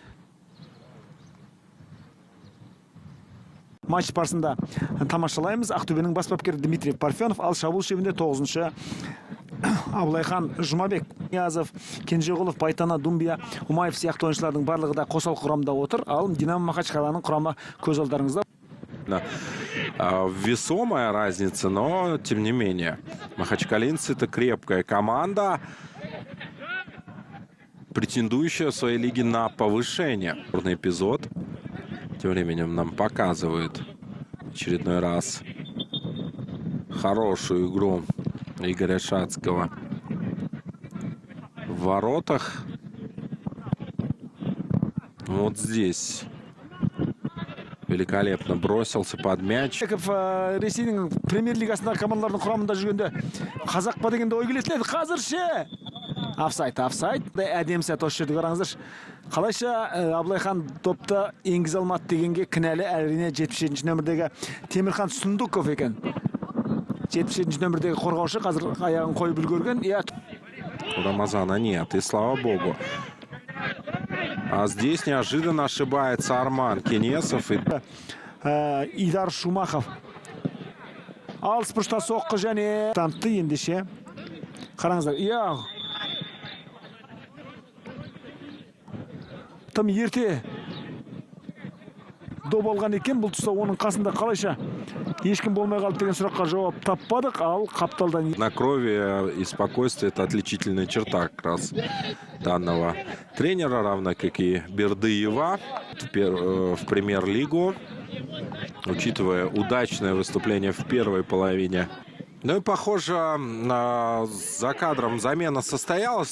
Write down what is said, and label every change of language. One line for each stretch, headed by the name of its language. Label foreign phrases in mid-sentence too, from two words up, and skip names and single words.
Kazakh: Матч барысында тамашалаймыз. Ақтөбенің бас бапкері Дмитрий Парфенов, ал шабуыл шебінде 9-шы Абылайхан Жұмабек, Ниязов, Кенжеғұлов, Байтана, Думбия, Умаев сияқты ойыншылардың барлығы да қосалқы құрамда отыр. Ал Динамо Махачкаланың құрамы көз алдарыңызда.
Russian: Весомая разница, но тем не менее. Махачкалинцы — это крепкая команда, претендующая в своей лиге на повышение. Эпизод тем временем нам показывает очередной раз хорошую игру Игоря Шацкого в воротах. Вот здесь великолепно бросился под мяч.
Kazakh: Ресейдің премьер-лигасындағы командалардың құрамында жүргенде қазақ па дегенде ой келетін еді. Қазір ше офсайд. Әдемі сәт осы жерде қараңыздаршы. Қалайша Абылайхан допты енгізе алмады дегенге кінәлі әрине 77-ші нөмірдегі Темірхан Сұндуков екен. 77-ші нөмірдегі қорғаушы қазір аяғын қойып үлгерген.
Russian: У Рамазана нет, и слава богу. А здесь неожиданно ошибается Арман Кенесов. Идар Шумахов.
Kazakh: Алыс бұрышта соққы және танытты ендеше. Қараңыздар. Тым ерте доп алған екен. Бұл тұста оның қасында қалайша ешкім болмай қалды деген сұраққа жауап таппадық. Ал қапталдан
Russian: На крови и спокойствие — это отличительная черта как раз данного тренера, равно как и Бердыева в премьер-лигу, учитывая удачное выступление в первой половине. Ну и похоже, за кадром замена состоялась.